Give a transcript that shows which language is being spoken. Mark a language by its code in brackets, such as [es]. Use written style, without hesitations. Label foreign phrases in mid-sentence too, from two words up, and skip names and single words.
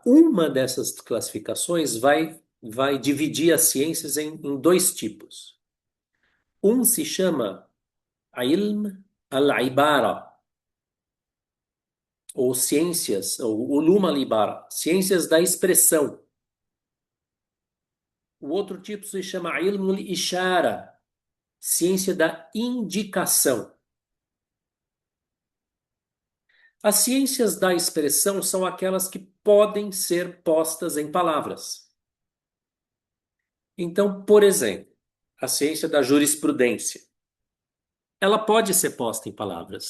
[pt] Uma dessas classificações vai dividir as ciências em dois tipos. Um se chama [ar] علم العبارة, [pt] ou ciências, ou [ar] علوم العبارة, [pt] ciências da expressão. O outro tipo se chama [ar] علم الإشارة, [pt] ciência da indicação. As ciências da expressão são aquelas que podem ser postas em palavras. Então, por exemplo, a ciência da jurisprudência, ela pode ser posta em palavras.